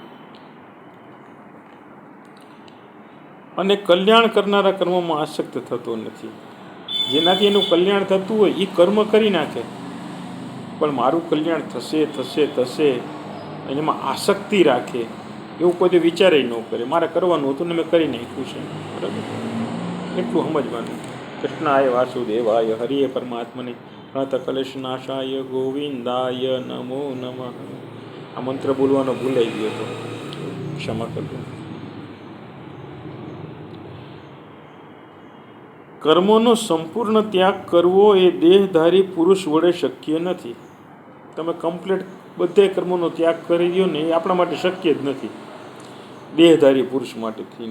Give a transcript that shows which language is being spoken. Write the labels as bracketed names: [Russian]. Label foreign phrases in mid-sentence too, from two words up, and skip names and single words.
[Gujarati] અને કલ્યાણ કરનારા કર્મોમાં આસક્ત થતો નથી, જેનાથી એનું કલ્યાણ થતું હોય એ કર્મ કરી નાખે, પણ મારું કલ્યાણ થશે થશે થશે એમાં આસક્તિ રાખે, એવું કોઈ વિચારે ન કરે। મારે કરવાનું હતું ને મેં કરી નાખ્યું છે, બરાબર? એટલું સમજવાનું। [Sanskrit] કૃષ્ણાય વાસુદેવાય હરિએ પરમાત્મને પ્रणतकलेशनाशाय गोविंदाय नमो नमः। [Gujarati] આ મંત્ર બોલવાનો ભૂલાઈ ગયો હતો, ક્ષમા કરજો। કર્મોનો સંપૂર્ણ ત્યાગ કરવો એ દેહધારી પુરુષ વડે શક્ય નથી। તમે કમ્પ્લીટ બધે કર્મોનો ત્યાગ કરી દો ને, એ આપણા માટે શક્ય જ નથી, દેહધારી પુરુષ માટે થઈને।